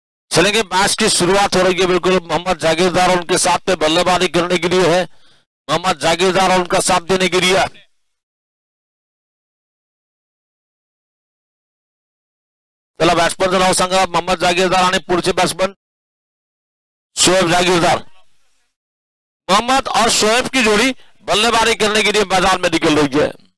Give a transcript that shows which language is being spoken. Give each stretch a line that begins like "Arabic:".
Hindi: चलेंगे, मैच की शुरुआत हो रही है. बिल्कुल मोहम्मद जागीरदार उनके साथ में बल्लेबाजी करने के लिए है. मोहम्मद जागीरदार और उनका साथ देने के लिए
Marathi: चला बॅट्समनचं नाव सांगा. मोहम्मद जागीरदार आणि पुढचे बॅट्समन शोएब जागीरदार.
Hindi: मोहम्मद और शोएब की जोड़ी बल्लेबाजी करने के लिए मैदान में निकल रही है.